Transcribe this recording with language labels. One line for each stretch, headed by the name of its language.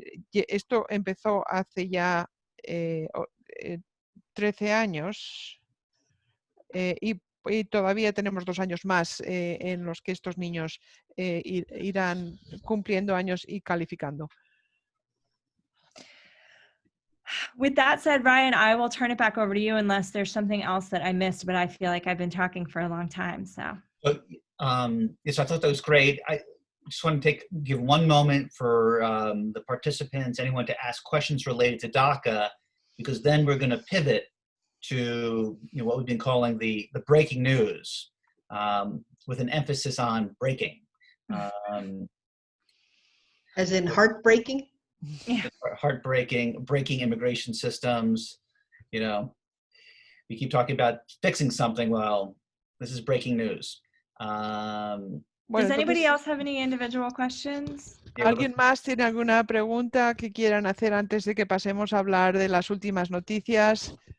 Spanish: Esto empezó hace ya 13 años y todavía tenemos 2 años más en los que estos niños irán cumpliendo años y calificando.
English: With that said, Ryan, I will turn it back over to you unless there's something else that I missed, but I feel like I've been talking for a long time. So. Yes, I thought that was great. I just want to give one moment for the participants, anyone to ask questions related to DACA, because then we're going to pivot to what we've been calling the breaking news, with an emphasis on breaking. As in heartbreaking? Yeah. Heartbreaking, breaking immigration systems. We keep talking about fixing something. Well, this is breaking news. Does anybody else have any individual questions?
Spanish: ¿Alguien más tiene alguna pregunta que quieran hacer antes de que pasemos a hablar de las últimas noticias?